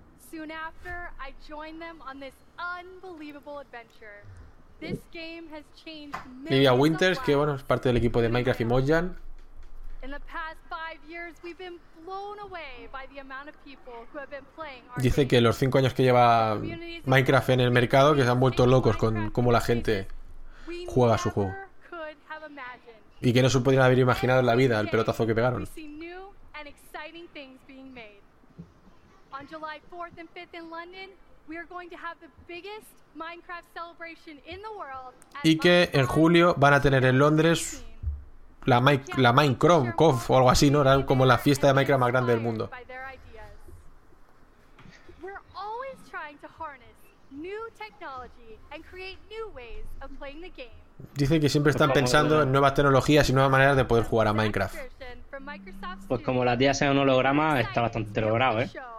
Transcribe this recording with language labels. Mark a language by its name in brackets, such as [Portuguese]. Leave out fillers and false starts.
[English] Soon after, I joined them on this unbelievable adventure. This game has changed millions of lives. [Spanish] Que bueno, es parte del equipo de Minecraft y Mojang. [English] In the past 5 years, we've been blown away by the amount of people who have been playing our game. [Spanish] Dice que los 5 años que lleva Minecraft en el mercado, que se han vuelto locos con cómo la gente juega su juego. Y que no se podrían haber imaginado en la vida el pelotazo que pegaron. [English] On July 4th and 5th in London, we are going to have the biggest Minecraft celebration in the world. [Spanish] Y que en julio van a tener en Londres la Minecraft o algo así, ¿no? Era como la fiesta de Minecraft más grande del mundo. [English] We're always trying to harness new technology and create new ways of playing the game. [Spanish] Dice que siempre están pensando en nuevas tecnologías y nuevas maneras de poder jugar a Minecraft. Pues como la tía sea un holograma, está bastante logrado, ¿eh?